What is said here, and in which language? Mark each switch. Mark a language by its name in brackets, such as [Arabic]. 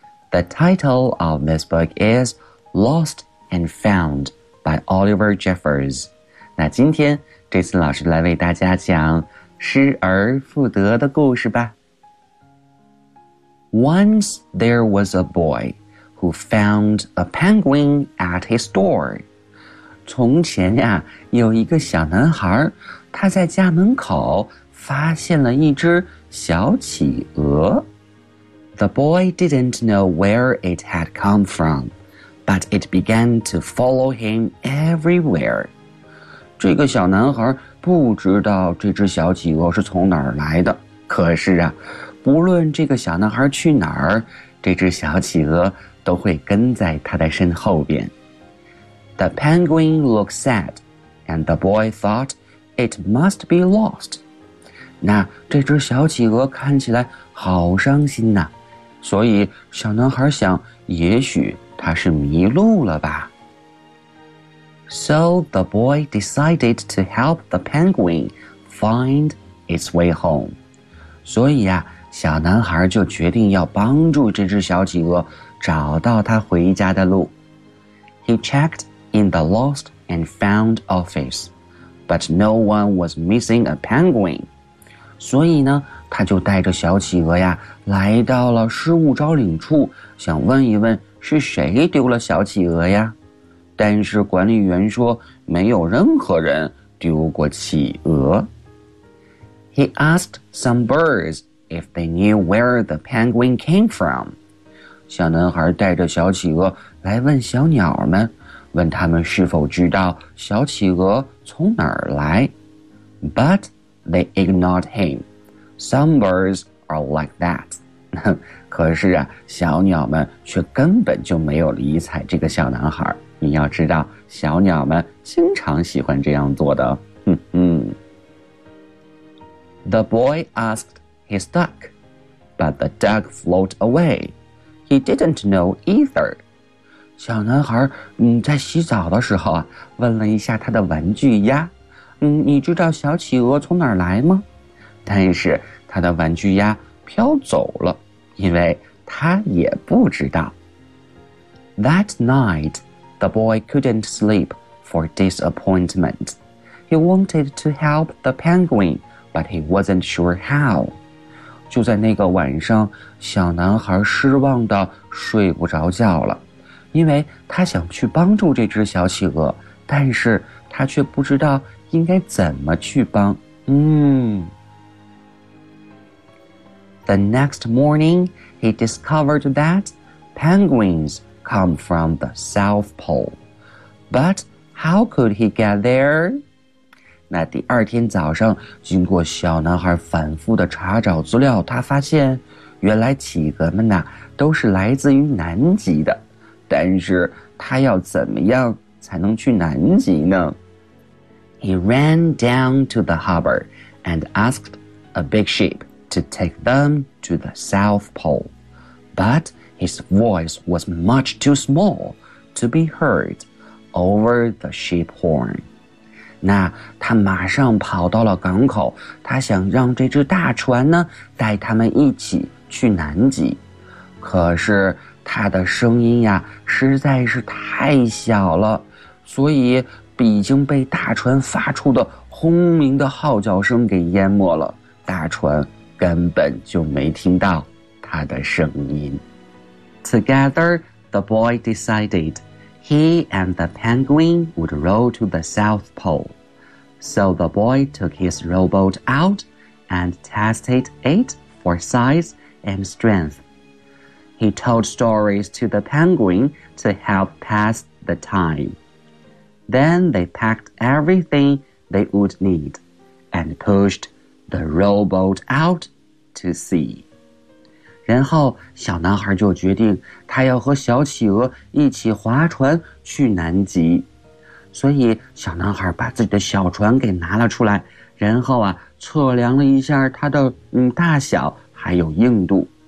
[English] The title of this book is Lost and Found by Oliver Jeffers. [Chinese] 那今天这次老师来为大家讲失而复得的故事吧。 [English] Once there was a boy who found a penguin at his door. [Chinese] 从前呀，有一个小男孩，他在家门口发现了一只小企鹅。 [English] The boy didn't know where it had come from, but it began to follow him everywhere. [Chinese] 这个小男孩不知道这只小企鹅是从哪儿来的，可是啊，不论这个小男孩去哪儿，这只小企鹅都会跟在他的身后边。 [English] The penguin looked sad, and the boy thought it must be lost. [Chinese] 那这只小企鹅看起来好伤心呐，所以小男孩想，也许它是迷路了吧。 [English] So the boy decided to help the penguin find its way home. [Chinese] 所以啊，小男孩就决定要帮助这只小企鹅找到它回家的路。 [English] He checked in the lost and found office, but no one was missing a penguin. [Chinese] 所以呢，他就带着小企鹅呀，来到了失物招领处，想问一问是谁丢了小企鹅呀。但是管理员说，没有任何人丢过企鹅。 [English] He asked some birds if they knew where the penguin came from. [Chinese] 小男孩带着小企鹅来问小鸟们，问他们是否知道小企鹅从哪儿来。 [English] But they ignored him. Some birds are like that. [Chinese] 可是啊，小鸟们却根本就没有理睬这个小男孩。你要知道，小鸟们经常喜欢这样做的。 [English] The boy asked his duck, but the duck floated away. He didn't know either. [Chinese] 小男孩在洗澡的时候问了一下他的玩具鸭，你知道小企鹅从哪儿来吗？但是他的玩具鸭飘走了，因为他也不知道。 [English] That night, the boy couldn't sleep for disappointment. He wanted to help the penguin, but he wasn't sure how. [Chinese] 就在那个晚上，小男孩失望地睡不着觉了，因为他想去帮助这只小企鹅，但是他却不知道应该怎么去帮。 [English] The next morning, he discovered that penguins come from the South Pole. But how could he get there? [Chinese] 那第二天早上，经过小男孩反复的查找资料，他发现原来企鹅们呢都是来自于南极的。但是他要怎么样才能去南极呢？ [English] He ran down to the harbor and asked a big ship. To take them to the South Pole. But his voice was much too small to be heard over the ship horn. [Chinese] 那他马上跑到了港口，他想让这只大船呢带他们一起去南极。可是他的声音呀实在是太小了，所以已经被大船发出的轰鸣的号角声给淹没了。大船根本就没听到他的声音。 [English] Together, the boy decided he and the penguin would row to the South Pole. So the boy took his rowboat out and tested it for size and strength. He told stories to the penguin to help pass the time. Then they packed everything they would need and pushed the rowboat outTo see. [Chinese] 然后小男孩就决定他要和小企鹅一起划船去南极。所以小男孩把自己的小船给拿了出来，然后啊测量了一下它的大小还有硬度。